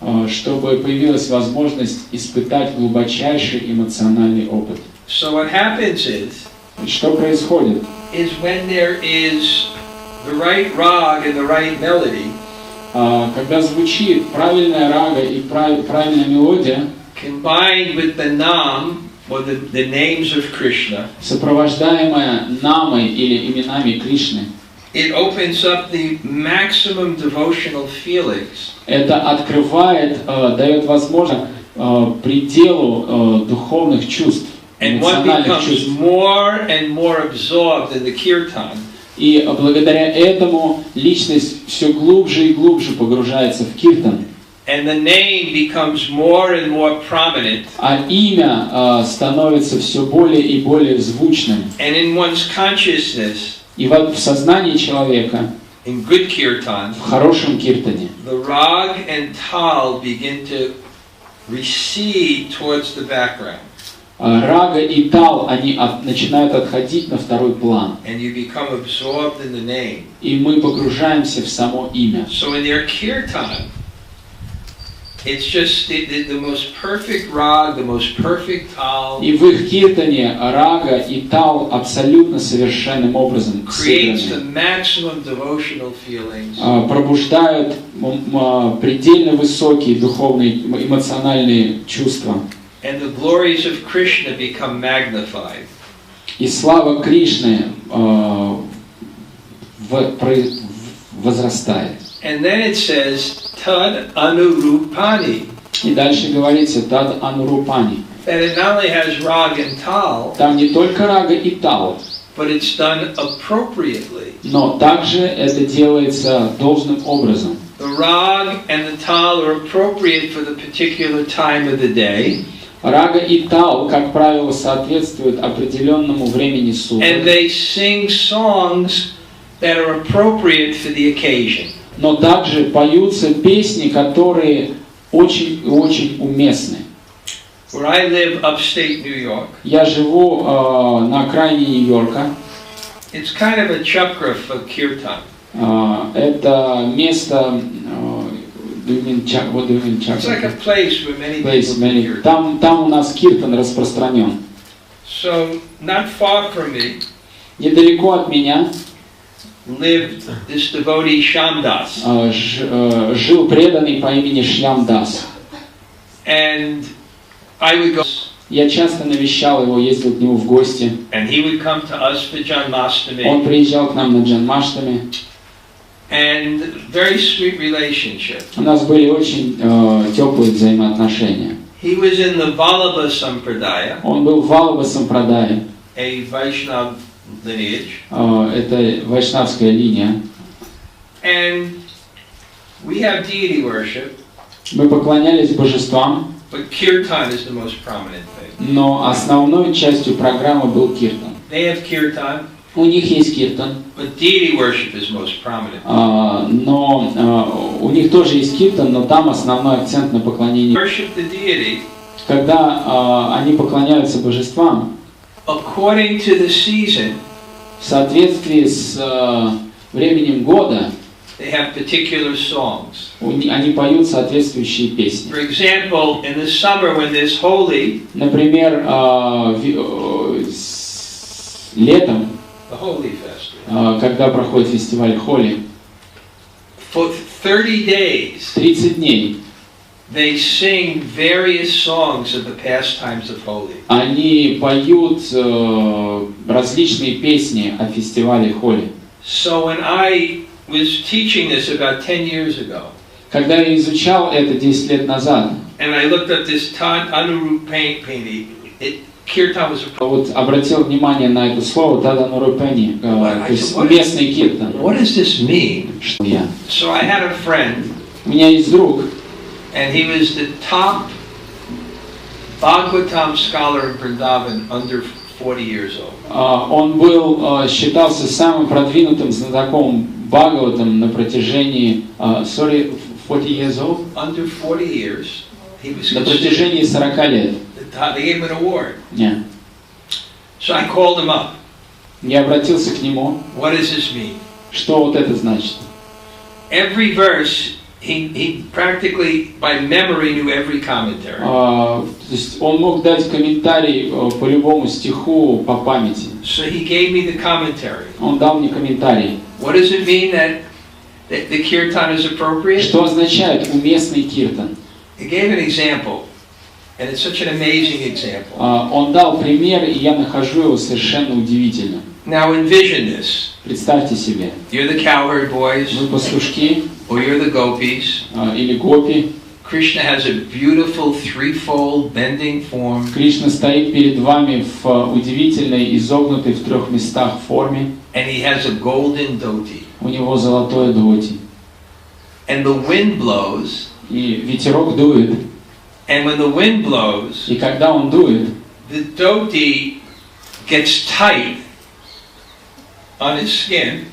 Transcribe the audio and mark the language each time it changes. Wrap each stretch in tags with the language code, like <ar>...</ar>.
<ru>чтобы появилась возможность испытать глубочайший эмоциональный опыт.</ru> <en>So what happens</en> <ru>И что происходит?</ru> <en>is when there is the right rag and the right melody,</en> <ru>Когда звучит правильная рага и правильная мелодия,</ru> <en>combined with the nam, or the names of Krishna,</en> <ru>сопровождаемая намой или именами Кришны,</ru> <en>it opens up the maximum devotional feelings.</en> <ru>это открывает, дает возможность пределу духовных чувств,</ru> <en>And one</en> <ru>эмоциональных</ru> <en>becomes</en> <ru>чувств.</ru> <en>more and more absorbed in the kirtan.</en> <ru>И благодаря этому личность все глубже и глубже погружается в киртан.</ru> <en>And the name becomes more and more prominent.</en> <ru>А имя становится все более и более звучным.</ru> <en>And in one's consciousness,</en> <ru>И в сознании человека,</ru> <en>in good kirtan,</en> <ru>в хорошем киртане,</ru> <en>the rag and tal begin to recede towards the background.</en> <ru>рага и тал, они начинают отходить на второй план.</ru> <en>And you become absorbed in the name.</en> <ru>И мы погружаемся в само имя.</ru> <en>So in their kirtan, it's just the most perfect rag, the most perfect tal,</en> <ru>И в их киртане рага и тал абсолютно совершенным образом</ru> <en>creates the</en> <ru>сыграны.</ru> <en>maximum devotional feelings.</en> <ru>Пробуждают предельно высокие духовные, эмоциональные чувства.</ru> <en>And the glories of Krishna become magnified.</en> <ru>И слава Кришны возрастает.</ru> <en>And then it says, Tad Anurupani.</en> <ru>И дальше говорится тад анурупани.</ru> <en>That it not only has rag and tal,</en> <ru>Там не только рага и тал,</ru> <en>but it's done appropriately.</en> <ru>но также это делается должным образом.</ru> <en>The rag and the tal are appropriate for the particular time of the day.</en> <ru>Рага и тал, как правило, соответствуют определенному времени</ru> <en>And</en> <ru>суток.</ru> <en>they sing songs that are appropriate for the occasion.</en> <ru>Но также поются песни, которые очень уместны.</ru> <en>Where I live upstate New York,</en> <ru>Я живу на окраине Нью-Йорка.</ru> <en>it's kind of a chakra for kirtan.</en> <ru>Это место...</ru> <en>what do you mean, It's like a place where many Place, people do many. kirtan.</en> <ru>Там у нас киртан распространен.</ru> <en>So, not far from me,</en> <ru>Недалеко от меня</ru> <en>lived this devotee Shamdas.</en> <ru>жил преданный по имени Шлямдас.</ru> <en>And I would go,</en> <ru>Я часто навещал его, ездил к нему в гости.</ru> <en>and he would come to us for</en> <ru>Он</ru> <en>Janmashtami.</en> <ru>приезжал к нам на Джанмаштами.</ru> <en>And very sweet relationship.</en> <ru>У нас были очень теплые взаимоотношения.</ru> <en>He was in the Vallabha Sampradaya,</en> <ru>Он был в Валаба Сампрадае.</ru> <en>a Vaishnav lineage.</en> <ru>Это вайшнавская линия.</ru> <en>And We have deity worship,</en> <ru>Мы поклонялись божествам,</ru> <en>but kirtan is the most prominent thing.</en> <ru>но основной частью программы был киртан.</ru> <en>They have kirtan,</en> <ru>У них есть киртан,</ru> <en>but deity worship is most prominent.</en> <ru>но у них тоже есть киртан, но там основной акцент на поклонении.</ru> <en>Worship the deity</en> <ru>Когда они поклоняются божествам,</ru> <en>according to the season.</en> <ru>в соответствии с временем года,</ru> <en>They have particular songs.</en> <ru>они поют соответствующие песни.</ru> <en>For example, in the summer when there's Holi,</en> <ru>Например, летом,</ru> <en>the Holi festival,</en> <ru>когда проходит фестиваль Холи,</ru> <en>for 30 days</en> <ru>30 дней</ru> <en>they sing various songs of the pastimes of Holi.</en> <ru>они поют различные песни о фестивале Холи.</ru> <en>So when I was teaching this about 10 years ago,</en> <ru>Когда я изучал это 10 лет назад,</ru> <en>and I looked up this Anurup painting, kirtan was a</en> <ru>вот обратил внимание на это слово Таданурупени, то есть местный киртан.</ru> <en>What does this mean?</en> <ru>Что я?</ru> <en>So I had a friend,</en> <ru>У меня есть друг,</ru> <en>and he was the top Bhagavatam scholar in Vrindavan under 40 years old.</en> <ru>он считался самым продвинутым знатоком Бхагаватам на протяжении</ru> <en>40 years old? Under 40 years, he was</en> <ru>На протяжении 40 лет.</ru> <en>They gave him an award.</en> <ru>Нет.</ru> <en>So I called him up.</en> <ru>Я обратился к нему.</ru> <en>What does this mean?</en> <ru>Что вот это значит?</ru> <en>Every verse, he practically by memory knew every commentary.</en> <ru>То есть он мог дать комментарий по любому стиху по памяти.</ru> <en>So he gave me the commentary.</en> <ru>Он дал мне комментарий.</ru> <en>What does it mean that the kirtan is appropriate?</en> <ru>Что означает уместный киртан?</ru> <en>He gave an example, and it's such an amazing example.</en> <ru>Он дал пример, и я нахожу его совершенно удивительным.</ru> <en>Now envision this.</en> <ru>Представьте себе.</ru> <en>You're the cowherd boys,</en> <ru>Вы пастушки</ru> <en>or you're the gopis.</en> <ru>или гопи.</ru> <en>Krishna has a beautiful threefold bending form.</en> <ru>Кришна стоит перед вами в удивительной, изогнутой в 3 местах форме.</ru> <en>And he has a golden dhoti.</en> <ru>У него золотое дхоти.</ru> <en>And the wind blows.</en> <ru>И ветерок дует.</ru> <en>And when the wind blows,</en> <ru>И когда он дует,</ru> <en>the dhoti gets tight on his skin</en>